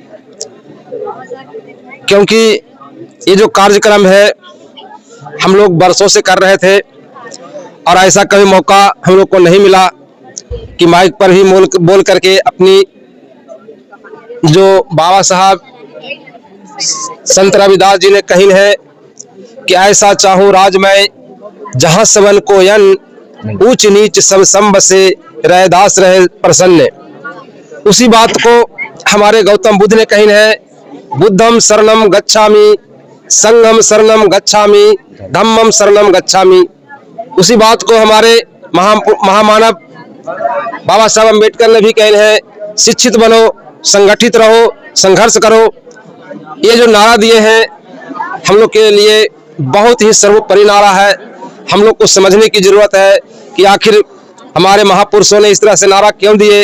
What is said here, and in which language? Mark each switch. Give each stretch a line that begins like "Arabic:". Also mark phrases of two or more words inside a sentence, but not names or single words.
Hindi: क्योंकि ये जो कार्यक्रम है हम लोग बरसों से कर रहे थे और ऐसा कभी मौका हम लोग को नहीं मिला कि माइक पर ही बोल करके अपनी जो बाबा साहब संत रविदास जी ने कही है कि ऐसा चाहूं राज में जहां सबन को यन, ऊंच नीच सब संब से रैदास रहे प्रसन्न। उसी बात को हमारे गौतम बुद्ध ने कही है,
Pali: बुद्धम शरणम गच्छामि, संघम शरणम गच्छामि, धम्मम शरणम गच्छामि।
Hindi: उसी बात को हमारे महामानव बाबा साहब अम्बेडकर ने भी कही है, शिक्षित बनो, संगठित रहो, संघर्ष करो। ये जो नारा दिए हैं हम लोग के लिए बहुत ही सर्वोपरि नारा है। हम लोग को समझने की जरूरत है कि आखिर हमारे महापुरुषों ने इस तरह से नारा क्यों दिए।